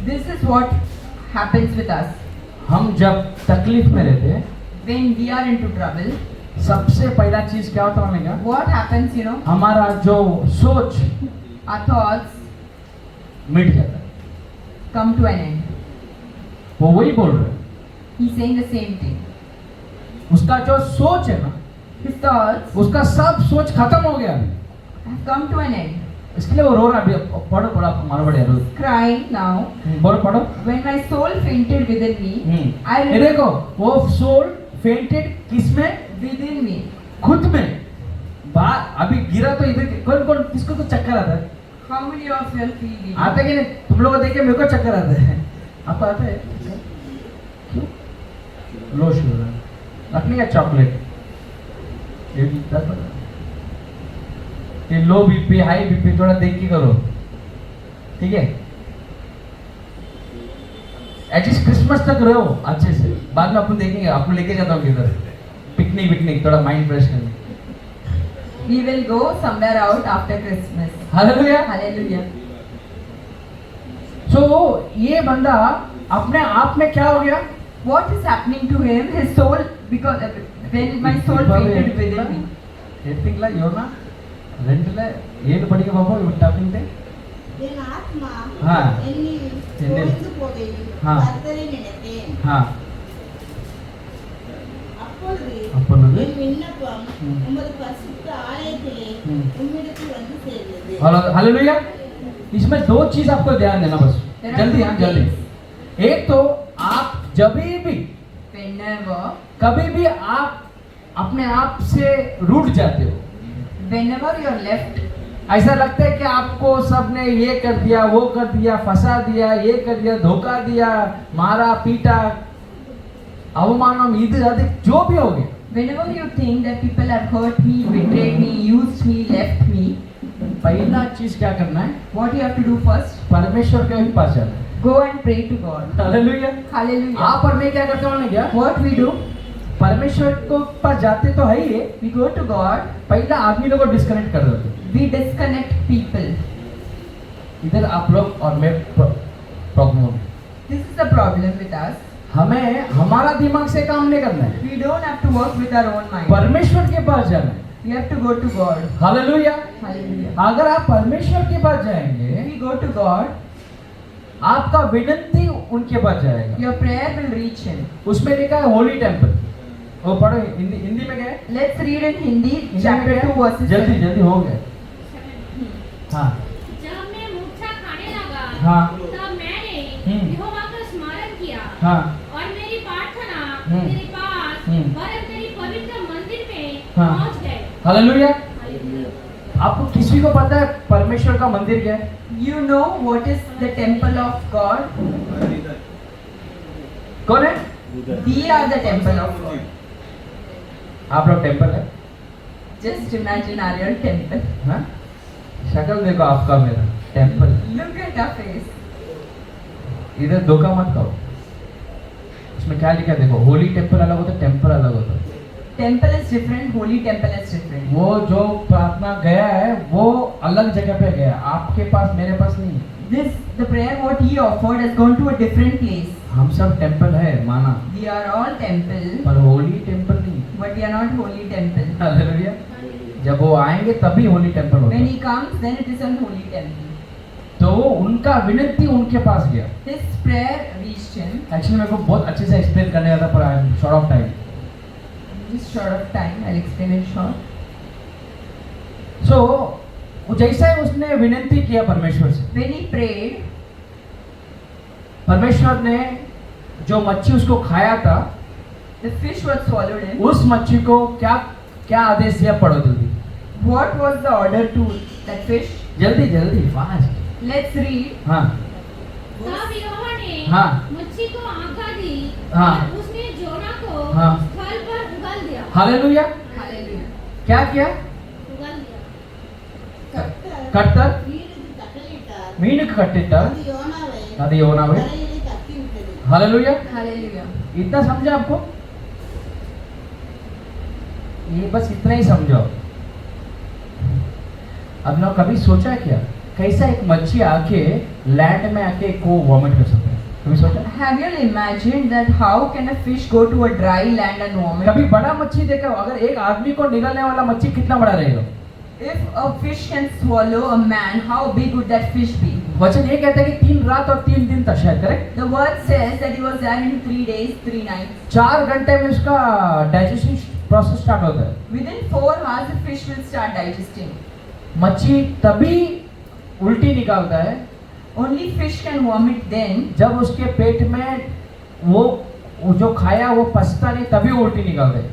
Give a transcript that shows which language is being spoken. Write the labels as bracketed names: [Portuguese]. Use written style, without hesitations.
[English] this is what happens with us. [Hindi] हम जब तकलीफ में रहते हैं, [English] When we are into trouble, [Hindi] सबसे पहला चीज क्या होता है मालूम है क्या? [English] what happens, [Hindi] हमारा जो सोच [English] our thoughts [Hindi] मिट जाता है। [English] come to an end. [Hindi] वो वही बोल रहे हैं, [English] He's saying the same thing. [Hindi] उसका जो सोच है ना, [English] His thoughts [Hindi] उसका सब सोच खत्म हो गया अभी। [English] have come to an end. [Hindi] इसके लिए वो रो रहा है अभी। पढ़ो पढ़ो, आपको मालूम पड़ेगा रोज। [English] Crying now. [Hindi] बोलो पढ़ो। [English] When my soul fainted within me, I [Hindi] ये देखो, वो [English] soul fainted [Hindi] किसमें? [English] within me. [Hindi] खुद में। अभी गिरा तो इधर कौन कौन किसको तो चक्कर आता है? [English] How many of you feel it? [Hindi] आता है कि नहीं? तुम लोग को देख के मेरे को चक्कर आता है। आपको आता है? क्यों? लो शुगर रखने का चॉकलेट, ये भी 10 ये लो बीपी हाई बीपी थोड़ा देख के करो, ठीक है? एटलीस्ट क्रिसमस तक रहो अच्छे से, बाद में अपन देखेंगे। आपको लेके जाता हूँ किधर, पिकनिक थोड़ा माइंड फ्रेश करने। [English] We will go somewhere out after Christmas. [Hindi] Hallelujah. [English] Hallelujah. [Hindi] सो ये बंदा अपने आप में क्या हो गया? [English] What is happening to him? His soul, because when my soul fainted within me. ಎತ್ತಿಂಗ್ಲ ಯೋನ ರೆಂಟ್ಲ ಏನು ಪಡಿಗೆ ಬಾಬು ಇವ್ ಟಾಪಿಂಗ್ ದೆ [Tamil] என் ஆத்மா ஆ. என்னில் என்னில். சோர்ந்து போகையில் ஆ. கர்த்தரை நினைத்தேன். ಹಾ அப்பொழுது அப்பொழுது என் விண்ணப்பம் ம். உமது பரிசுத்த ஆலயத்திலே ம். உம்மிடத்தில் வந்து சேர்ந்தது. [Hindi] हालेलुया। इसमें दो चीज आपको ध्यान देना बस, [English] There are [Hindi] जल्दी [English] two [Hindi] हाँ जल्दी। [English] things. [Hindi] एक तो आप जब भी [English] Whenever, [Hindi] कभी भी आप अपने आप से रूठ जाते हो, [English] whenever you are left, [Hindi] ऐसा लगता है कि आपको सबने ये कर दिया वो कर दिया, फंसा दिया, ये कर दिया, धोखा दिया, मारा पीटा, अवमानम इधर अधिक जो भी हो गया, [English] whenever you think that people have hurt me, betrayed me, used me, left me, [Hindi] पहला चीज क्या करना है? [English] what you have to do first? [Hindi] परमेश्वर के पास जाना है। [English] Go and pray to God. [Hindi] Hallelujah. [English] Hallelujah. [Hindi] आप और मैं क्या करते हैं क्या? [English] What we do? [Hindi] परमेश्वर को पास जाते तो है ही है, [English] We go to God. [Hindi] पहला आदमी लोग को डिस्कनेक्ट कर देते हैं। [English] We disconnect people. [Hindi] इधर आप लोग और मैं प्रॉब्लम हो गई। [English] This is the problem with us. [Hindi] हमें हमारा दिमाग से काम नहीं करना है, [English] We don't have to work with our own mind. [Hindi] परमेश्वर के पास जाना है। [English] We have to go to God. [Hindi] Hallelujah. [English] Hallelujah. [Hindi] अगर आप परमेश्वर के पास जाएंगे, [English] When we go to God, [Hindi] आपका विनंती उनके पास जाएगा। [English] your prayer will reach Him. [Hindi] उसमें लिखा है होली टेम्पल। वो पढ़ो, हिंदी हिंदी में क्या है? [English] Let's read in Hindi, [Hindi] Hindi में [English] chapter [Hindi] क्या [English] 2, [Hindi] है? [English] verses [Hindi] जल्दी [English] 7. [Hindi] जल्दी हो गया। हाँ जब मैं मूर्छा खाने लगा हाँ तब मैंने हम्म। यहोवा का स्मरण किया हाँ और मेरी प्रार्थना हम्म। तेरे पास हम्म। वरन तेरी पवित्र मंदिर में हाँ। पहुंच गए। हालेलुया। हालेलुया। आपको किसी को पता है परमेश्वर का मंदिर क्या है? [English] You know what is the temple of God? [Hindi] कौन है? [English] We are the temple of God. [Hindi] आप लोग टेम्पल है? [English] Just imagine our real temple. [Hindi] हाँ? शक्ल देखो आपका मेरा temple. [English] Look at our face. [Hindi] इधर धोखा मत खाओ। उसमें क्या लिखा है देखो, होली टेम्पल अलग होता है, टेम्पल अलग होता है। [English] Temple is different, holy temple is different. [Hindi] वो जो प्रार्थना गया है वो अलग जगह पे गया, आपके पास मेरे पास नहीं है। [English] This, the prayer what he offered has gone to a different place. [Hindi] हम सब टेम्पल है माना, [English] We are all temple, [Hindi] पर होली टेम्पल नहीं। [English] but we are not holy temple. [Hindi] Hallelujah. जब वो आएंगे तभी होली टेम्पल होता [English] When [Hindi] है। [English] he comes, then it is a holy temple. [Hindi] तो उनका विनती उनके पास गया। [English] His prayer reached him. [Hindi] Actually मेरे को बहुत अच्छे से एक्सप्लेन करने का था, पर [English] I am short of time. Just short of time, I'll explain it short. [Hindi] सो जैसा ही उसने विनती किया परमेश्वर से, [English] When he prayed, [Hindi] परमेश्वर ने जो मच्छी उसको खाया था, [English] the fish was swallowed him. [Hindi] उस मच्छी को क्या क्या आदेश दिया? पढ़ो जल्दी [English] What was the order to that fish? [Hindi] जल्दी जल्दी फास्ट। [English] Let's read. [Hindi] हाँ तब यहोवा ने हाँ। मच्छी को आज्ञा दी हाँ। और उसने जोना को हाँ। स्थल पर उगल दिया। हालेलुया। [English] Hallelujah. [Hindi] क्या किया? उगल दिया। [Tamil] கர்த்தர் வீடுக்கு கட்டளையிட்டார். மீனுக்கு கட்டிட்டார், அது யோனாவை அது யோனாவை கரையிலே தப்பிவிட்டது. [Hindi] हालेलुया। [English] Hallelujah. [Hindi] इतना समझा आपको? ये बस इतना ही समझो। अब ना कभी सोचा क्या कैसा एक मच्छी आके लैंड में आके को वॉमिट कर सकता है? कभी सोचा? [English] Have you imagined that how can a fish go to a dry land and vomit? [Hindi] कभी बड़ा मच्छी देखा? अगर एक आदमी को निगलने वाला मच्छी कितना बड़ा रहेगा? [English] If a fish can swallow a man, how big would that fish be? [Hindi] वचन ये कहता है कि 3 रात और 3 दिन था शायद, correct? [English] The word says that he was there in 3 days, 3 nights. [Hindi] 4 घंटे में उसका डाइजेशन प्रोसेस स्टार्ट होता है। [English] Within 4 hours, the fish will start digesting. [Hindi] मच्छी तभी उल्टी निकालता है [English] Only fish can vomit then [Hindi] जब उसके पेट में वो जो खाया वो पचता नहीं, तभी वो उल्टी निकालता है।